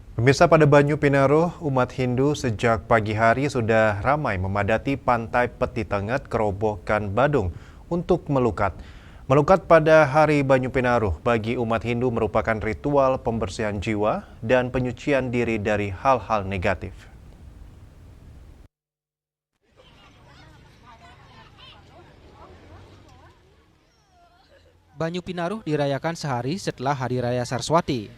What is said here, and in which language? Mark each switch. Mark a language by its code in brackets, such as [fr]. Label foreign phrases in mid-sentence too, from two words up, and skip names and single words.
[id] Pemirsa, pada Banyu Pinaruh, umat Hindu sejak pagi hari sudah ramai memadati pantai Peti Tenget, Kerobokan, Badung untuk melukat. Melukat pada hari Banyu Pinaruh bagi umat Hindu merupakan ritual pembersihan jiwa dan penyucian diri dari hal-hal negatif. Banyu Pinaruh dirayakan sehari setelah Hari Raya Saraswati.